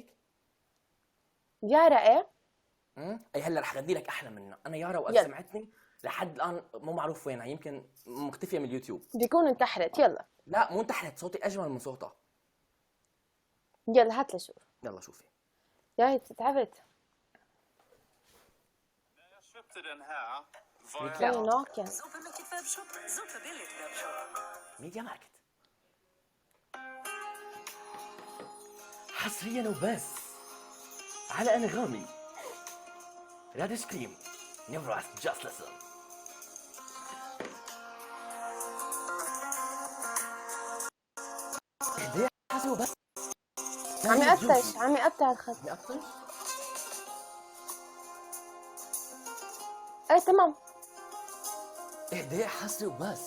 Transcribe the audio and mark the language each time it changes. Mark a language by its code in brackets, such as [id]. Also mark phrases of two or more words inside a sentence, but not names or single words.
[ar] يارا ايه؟ اي هلا رح اغني لك احلى منها. انا يارا وقت سمعتني لحد الان مو معروف وينها، يمكن مختفيه من اليوتيوب. بيكون انتحرت. يلا لا مو انتحرت، صوتي اجمل من صوتها. يلا هات لشوف. يلا شوفي. يا هي تعبت. [sv] Jag köpte den här. [ar] هي ناكن. ميديا ماركت. حصريا وبس على انغامي. راد سكريم [en] never ask just listen. [ar] اهدي حصري وبس. عم يقطع الخط. يقطش؟ ايه تمام. اهدي حصري وبس.